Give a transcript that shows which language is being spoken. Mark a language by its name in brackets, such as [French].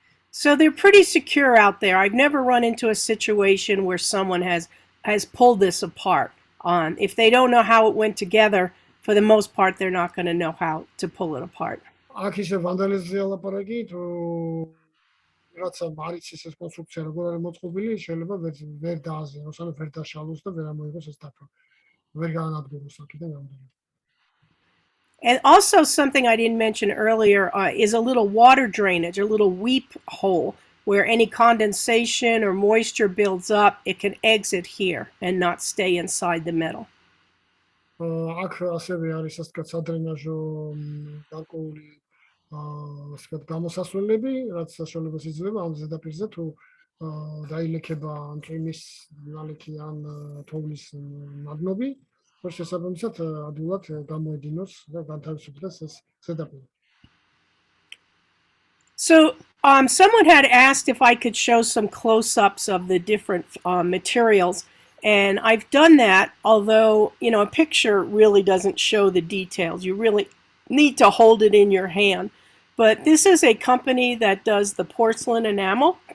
[English] So they're pretty secure out there. I've never run into a situation where someone has pulled this apart. If they don't know how it went together, for the most part, they're not going to know how to pull it apart. [Georgian] აქ ისე ვანდალიზმზე ლაპარაკი, თუ რაცა არის ეს კონსტრუქცია როგორ არის მოწყობილი, შეიძლება ვერ დააზიანოს, ანუ ვერ დაშალოს და ვერ ამოიღოს ეს დაფა. ვერ გაანადგუროს აქედან რამდენი. [English] And also something I didn't mention earlier is a little water drainage, a little weep hole, where any condensation or moisture builds up, it can exit here and not stay inside the metal. [Georgian] აქ ასევე არის ასე ვთქვათ სადრენაჟო გარკვეული ასე ვთქვათ გამოსასვლელები, რაც საშუალებას იძლევა ამ ზედაპირზე თუ დაილექება მყინვის ნალექი ან თოვლის ნადნობი, რომ შესაბამისად ადვილად გამოედინოს და განთავისუფლდეს ეს ზედაპირი. [English] So someone had asked if I could show some close-ups of the different materials, and I've done that, although, a picture really doesn't show the details. You really need to hold it in your hand. But this is a company that does the porcelain enamel.